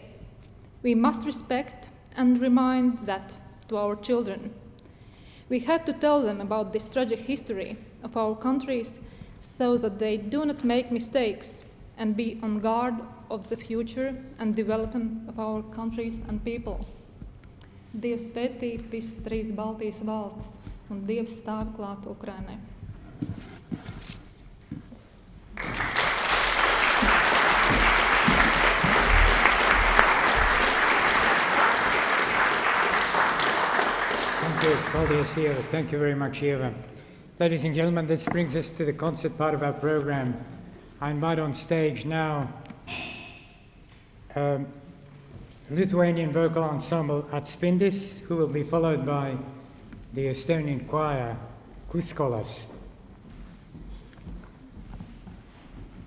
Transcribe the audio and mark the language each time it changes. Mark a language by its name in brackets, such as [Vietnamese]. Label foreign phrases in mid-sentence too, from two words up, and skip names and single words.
[English] We must respect and remind that to our children. We have to tell them about this tragic history of our countries so that they do not make mistakes and be on guard of the future and development of our countries and people. [Latvian] Dievs svētī visas trīs Baltijas valstis, un Dievs stāv klāt Ukrainai. [English] Thank you very much, Ieva. Ladies and gentlemen, this brings us to the concert part of our program. I invite on stage now Lithuanian vocal ensemble Atspindis, who will be followed by the Estonian Choir Kooskõlas.